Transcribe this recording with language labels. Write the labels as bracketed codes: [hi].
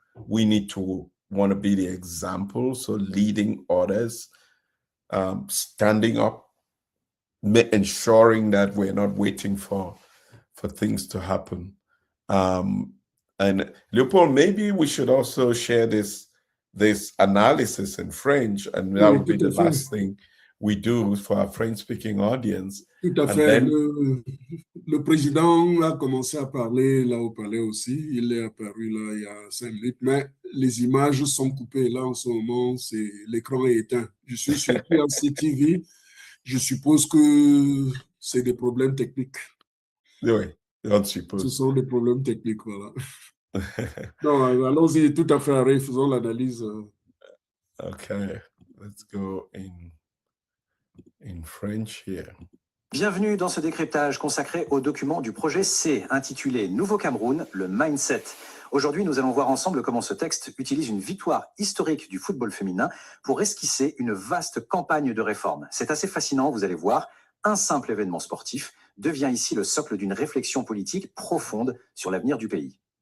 [en] We need to want to be the example, so leading others, standing up, ensuring that we're not waiting for things to happen. And Leopold, maybe we should also share this analysis in French, and that would be the last thing we do for our French-speaking audience. [fr] Tout à fait. Le président a commencé à parler là au palais aussi. Il est apparu là il y a 5 minutes, mais les images sont coupées là en ce moment. L'écran est éteint. Je suis sur CTV. Je suppose que c'est des problèmes techniques. Oui, on suppose. Ce sont des problèmes techniques, voilà. Non, allons-y, tout à fait, Harry, faisons l'analyse. [en] Okay, let's go in French here. [fr] Bienvenue dans ce décryptage consacré au document du projet C, intitulé Nouveau Cameroun, le mindset. Aujourd'hui, nous allons voir ensemble comment ce texte utilise une victoire historique du football féminin pour esquisser une vaste campagne de réforme. C'est assez fascinant, vous allez voir. Un simple événement sportif devient ici le socle d'une réflexion politique profonde sur l'avenir du pays.